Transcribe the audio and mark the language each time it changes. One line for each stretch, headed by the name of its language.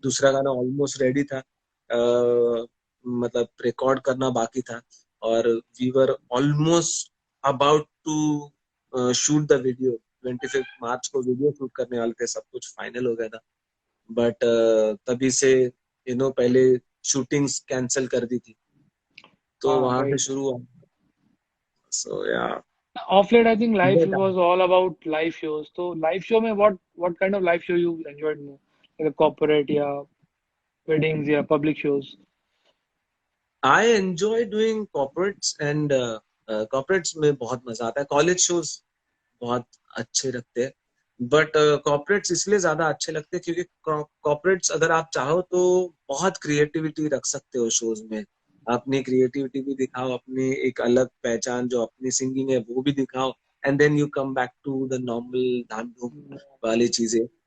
Hindi: दूसरा गाना almost ready था, मतलब रिकॉर्ड करना बाकी था, और
English: we were almost about to shoot the video,
Hindi: 25 मार्च को वीडियो शूट करने वाले थे, सब कुछ फाइनल हो गया था, बट तभी से पहले शूटिंग्स कैंसिल कर दी थी, तो हाँ वहां से राइट। शुरू हुआ, सो या,
English: Off late, I think life But was all about live shows. So live show में what kind of live show you enjoyed more? Like a corporate या weddings या public shows? I enjoy doing corporates and corporates
Hindi: में बहुत मजा आता है. College shows बहुत अच्छे लगते हैं, बट कॉर्पोरेट्स इसलिए ज्यादा अच्छे लगते हैं क्योंकि कॉर्पोरेट्स अगर आप चाहो तो बहुत क्रिएटिविटी रख सकते हो शोज में. अपनी क्रिएटिविटी भी दिखाओ, अपनी एक अलग पहचान जो अपनी सिंगिंग है वो भी दिखाओ,
English: and then you come back to the normal
Hindi: धाम धूम वाली चीजें.